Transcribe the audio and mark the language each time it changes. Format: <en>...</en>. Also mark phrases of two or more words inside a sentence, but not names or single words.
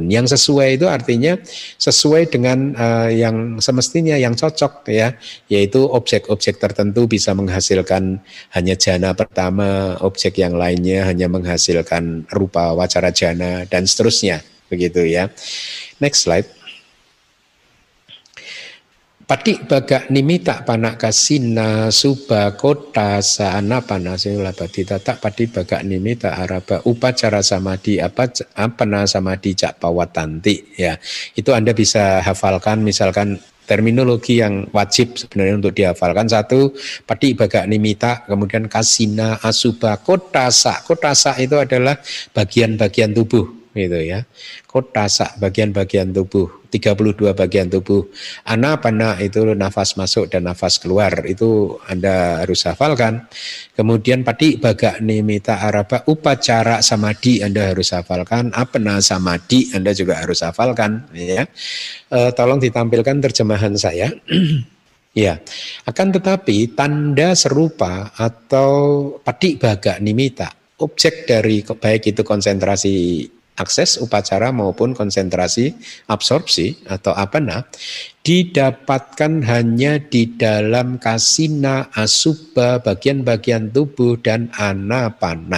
<id>Yang sesuai itu artinya sesuai dengan yang semestinya, yang cocok, ya, yaitu objek-objek tertentu bisa menghasilkan hanya jana pertama, objek yang lainnya hanya menghasilkan rupa wacara jana dan seterusnya, begitu, ya.</id> <en>Next slide.</en> <pi>Pati baga nimita panak kasina suba kota saana panasila bati tata pati baga nimita araba upacara samadhi apana samadhi cak pawatanti,</pi> <id>ya. Itu Anda bisa hafalkan, misalkan terminologi yang wajib sebenarnya untuk dihafalkan. 1,</id> <pi>pati baga nimita,</pi> <id>kemudian</id> <pi>kasina asuba kotasa.</pi> <id>Kotasa itu adalah bagian-bagian tubuh, gitu, ya. Kotasa, bagian-bagian tubuh, 32 bagian tubuh. Anapana itu nafas masuk dan nafas keluar, itu Anda harus hafalkan. Kemudian</id> <pi>pati baga nimita araba upacara samadhi</pi> <id>Anda harus hafalkan.</id> <pi>Apana samadhi</pi> <id>Anda juga harus hafalkan, ya. Tolong ditampilkan terjemahan saya. Ya, akan tetapi tanda serupa atau</id> <pi>pati baga nimita,</pi> <id>objek dari baik itu konsentrasi akses upacara maupun konsentrasi absorpsi atau apana didapatkan hanya di dalam kasina, asubha, bagian-bagian tubuh dan anapana.</id>